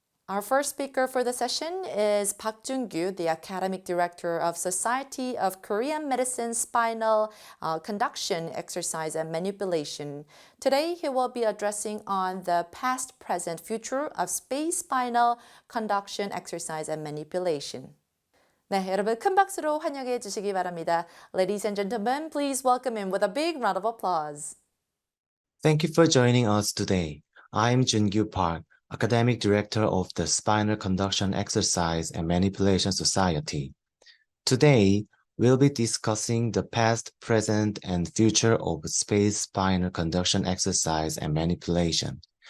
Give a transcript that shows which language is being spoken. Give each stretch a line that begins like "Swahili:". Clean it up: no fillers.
English: Our first speaker for the session is Park Jun-gyu, the Academic Director of Society of Korean Medicine Spinal Conduction Exercise and Manipulation. Today, he will be addressing on the past, present, future of space spinal conduction exercise and manipulation.
Korean: 네, 여러분 큰 박수로 환영해 주시기 바랍니다.
English: Ladies and gentlemen, please welcome him with a big round of applause. Thank you for joining us today. I'm Jun-gyu Park, Academic Director of the Spinal Conduction Exercise and Manipulation Society. Today, we'll be discussing the past, present, and future of space spinal conduction exercise and manipulation.